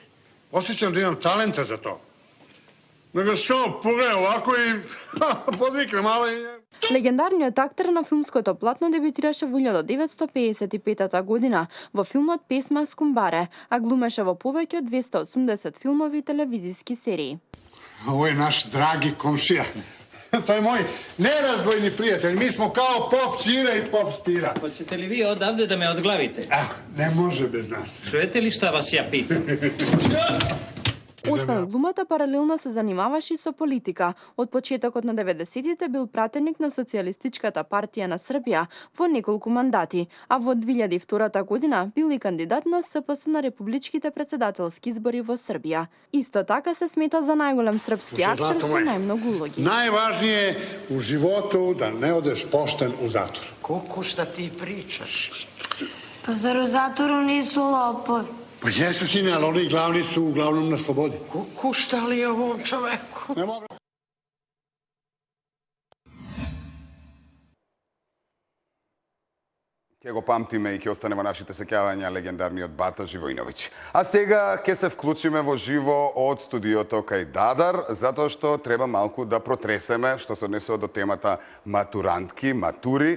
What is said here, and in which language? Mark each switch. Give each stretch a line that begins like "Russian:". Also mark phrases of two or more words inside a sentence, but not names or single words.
Macedonian: Осеќам да имам талента за тоа. Него само погледам овако и подвикнем, ала и... Легендарниот актер на филмското платно дебютираше во 1955 година во филмот Песма Скумбаре, а глумеше во повеќе од 280 филмови и телевизиски серии.
Serbian: Ovo je naš dragi komšija. To je moj nerazdvojni prijatelj. Mi smo kao pop Ćira i pop Spira. Hoćete li vi odavde da me odglavite? Ne može bez nas. Čujete li šta vas ja pitam?
Macedonian: Освен глумата, паралелно се занимаваше и со политика. Од почетокот на 90-тите бил пратеник на Социјалистичката партија на Србија во неколку мандати, а во 2002 година бил и кандидат на СПС на републичките председателски избори во Србија. Исто така се смета за најголем српски актер со најмногу улоги.
Serbian: Najvažnije je u životu da ne odeš pošten u zatvor. Kuku, šta ti pričaš? Pa zar u zatvoru nisu lopovi? Pa jesu, sine, ali oni glavni su uglavnom na slobodi. Kuku, šta li je ovom čoveku? Ne mogu.
Macedonian: Ке го памтиме и ќе остане во нашите сеќавања легендарниот Бата Живојновиќ. А сега ќе се вклучиме во живо од студиото кај Дадар, затоа што треба малку да протресеме што се однесува до темата матурантки, матури.